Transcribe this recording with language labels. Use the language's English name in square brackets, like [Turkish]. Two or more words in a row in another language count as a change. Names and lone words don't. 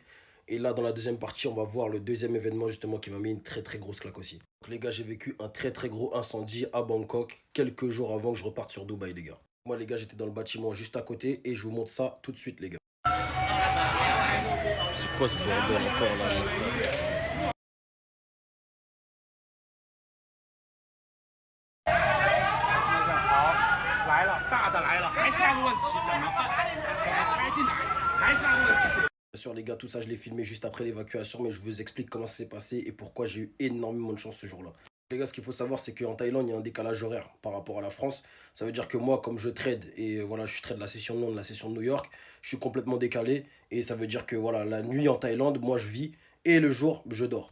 [French] Et là, dans la deuxième partie, on va voir le deuxième événement justement qui m'a mis une très très grosse claque aussi. Donc les gars, j'ai vécu un très très gros incendie à Bangkok, quelques jours avant que je reparte sur Dubaï les gars. Moi les gars, j'étais dans le bâtiment juste à côté et je vous montre ça tout de suite les gars. C'est quoi ce bordel encore là mon frère? [Chinese] 来了，大的来了，还是那个问题，怎么办？怎么开进来？还是那个问题。 [French] Bien sûr les gars, tout ça je l'ai filmé juste après l'évacuation, mais je vous explique comment ça s'est passé et pourquoi j'ai eu énormément de chance ce jour-là. Les gars, ce qu'il faut savoir, c'est qu'en Thaïlande, il y a un décalage horaire par rapport à la France. Ça veut dire que moi, comme je trade, et voilà, je trade la session de Londres, la session de New York, je suis complètement décalé. Et ça veut dire que voilà, la nuit en Thaïlande, moi je vis, et le jour, je dors.